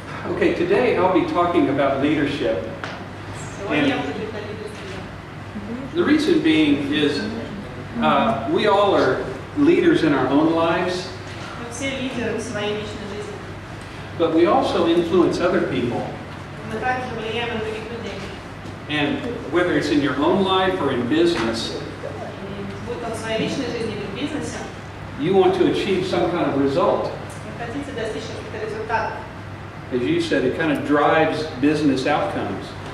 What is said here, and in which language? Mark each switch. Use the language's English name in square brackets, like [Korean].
[English] Okay, today I'll be talking about leadership. [Russian] Сегодня я буду говорить о лидерстве. [English] The reason being is we all are leaders in our own lives, [Russian] Мы все лидеры в своей личной жизни. [English] but we also influence other people. [Russian] Мы также влияем на других людей. [English] And whether it's in your own life or in business, [Russian] И будь то в своей личной жизни или в бизнесе, [English] you want to achieve some kind of result. [Russian] вы хотите достичь каких-то результатов. [English] As you said, it kind of drives business outcomes.